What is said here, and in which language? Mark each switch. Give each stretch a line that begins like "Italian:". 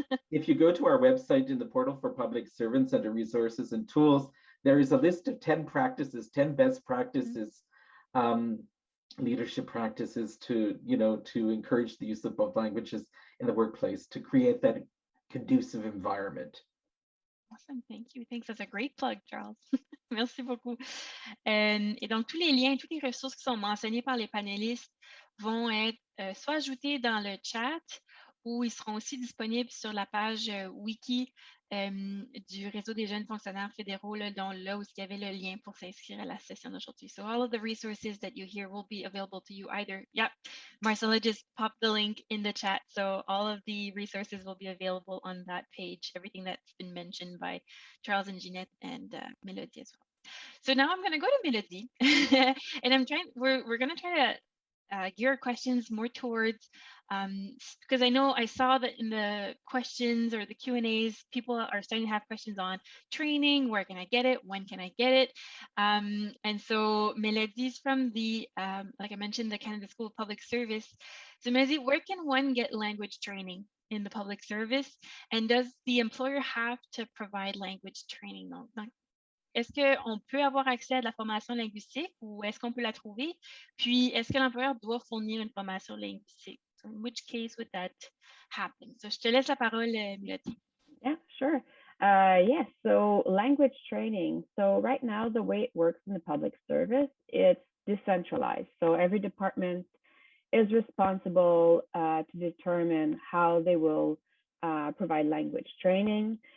English: If you go to our website in the portal for public servants under resources and tools, there is a list of 10 practices, 10 best practices, leadership practices to encourage the use of both languages in the workplace to create that conducive environment. Awesome, thank you. Thanks. That's a great plug, Charles.
French: Merci beaucoup. Et donc, tous les liens, toutes les ressources qui sont mentionnées par les panélistes vont être soit ajoutés dans le chat ou ils seront aussi disponibles sur la page wiki du réseau des jeunes fonctionnaires fédéraux, là, dont là où il y avait le lien pour s'inscrire à la session d'aujourd'hui.
English: So all of the resources that you hear will be available to you either. Yep, Marcella just popped the link in the chat. So all of the resources will be available on that page, everything that's been mentioned by Charles and Jeanette and Melody as well. So now I'm going to go to Melody and we're going to try to gear our questions more towards, because I know I saw that in the questions or the Q&As, people are starting to have questions on training, where can I get it, when can I get it? And so Melody's from the, like I mentioned, the Canada School of Public Service. So Melody, where can one get language training in the public service? And does the employer have to provide language training?
French: Est-ce qu'on peut avoir accès à de la formation linguistique ou est-ce qu'on peut la trouver? Puis, est-ce que l'employeur doit fournir une formation linguistique?
English: So in which case would that happen?
French: So, je te laisse la parole, Mélodie.
English: Yeah, sure. Yes, so language training. So right now, the way it works in the public service, it's decentralized. So every department is responsible to determine how they will provide language training.